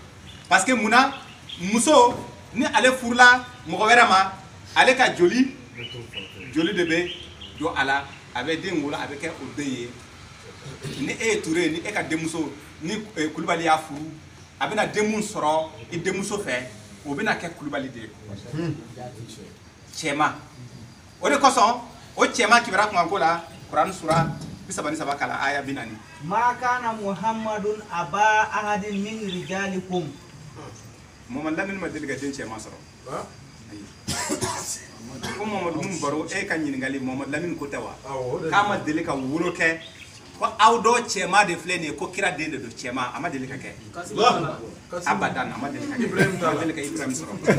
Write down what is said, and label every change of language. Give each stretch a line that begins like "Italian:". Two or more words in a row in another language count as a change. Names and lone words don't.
French: parce que
Bambara: munna muso ni ale furula mɔgɔ wɛrɛ ma ale ka joli de bɛ don a la a bɛ den wolo a bɛ kɛ o den ye ni e ye Ture ni e ka denmuso ni Kulibali y'a furu a bɛna den mun sɔrɔ i denmuso fɛ o bɛna kɛ Kulibali de ye cɛma o de kosɔn o cɛma kibara kunkanko la kuranɛ sura 33 kala aya 40
Arabic: ما كان محمد أبا أحد من رجالكم
Bambara: Muhammad Lamine ma deli ka den cɛma sɔrɔ ko Muhammadu mun baro e ka ɲininkali Muhammad Lamine ko tɛ wa k'a ma deli ka wolo kɛ ko aw dɔ cɛma de filɛ nin ye ko kira den de don cɛma a ma deli ka kɛ abadan a ma deli ka kɛ Ibrahim sɔrɔ